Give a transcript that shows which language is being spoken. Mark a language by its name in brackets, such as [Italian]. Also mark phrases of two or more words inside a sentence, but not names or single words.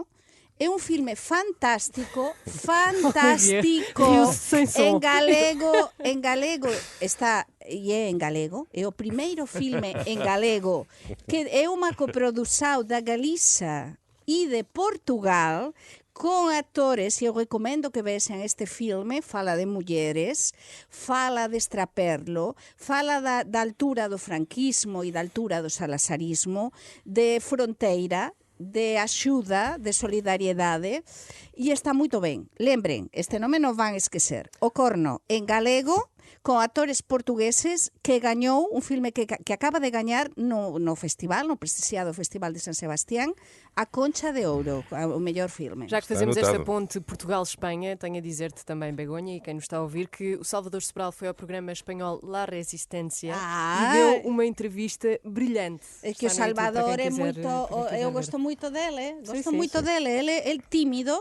[Portuguese] É um filme fantástico, em galego está, e é em galego, é o primeiro filme em galego, que é uma coprodução da Galiza e de Portugal, com atores, e eu recomendo que vejam este filme. Fala de mulheres, fala de extraperlo, fala da altura do franquismo e da altura do salazarismo, de fronteira, de axuda, de solidariedade, e [Galician] está moito ben. Lembren, este nome non van esquecer. O Corno, en galego, con actores portugueses, que gañou un filme que acaba de gañar no festival, no prestigiado Festival de San Sebastián, a Concha de Ouro, o mellor filme. [Portuguese] Já que fazemos esta ponte Portugal-Espanha, tenho a dizer-te também, Begonha, e quem nos está a ouvir, que o Salvador Sobral foi ao programa espanhol La Resistência e deu uma entrevista brilhante. É que o Salvador é muito... Eu gosto muito dele, gosto muito dele. Ele é tímido.